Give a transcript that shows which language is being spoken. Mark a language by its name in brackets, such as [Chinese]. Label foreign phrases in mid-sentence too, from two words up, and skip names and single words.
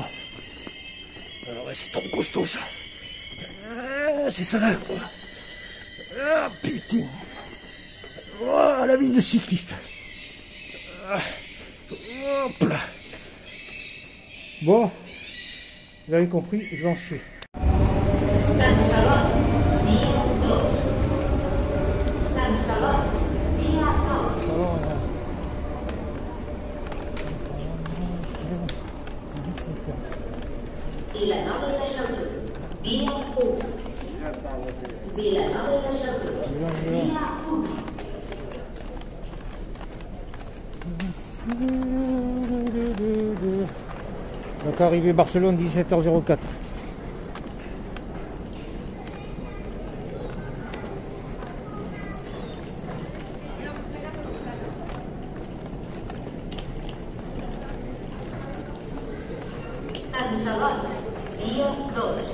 [French] Alors ouais, c'est trop costaud ça. C'est ça là, quoi. Ah putain. Oh, la vie de cycliste. Hop là. Bon, vous avez compris, je vais en chier. Vilanova i la Geltrú, via 1. Vilanova i la Geltrú, via 1. Donc arrivé Barcelone 17h04. Sant Celoni, via 2.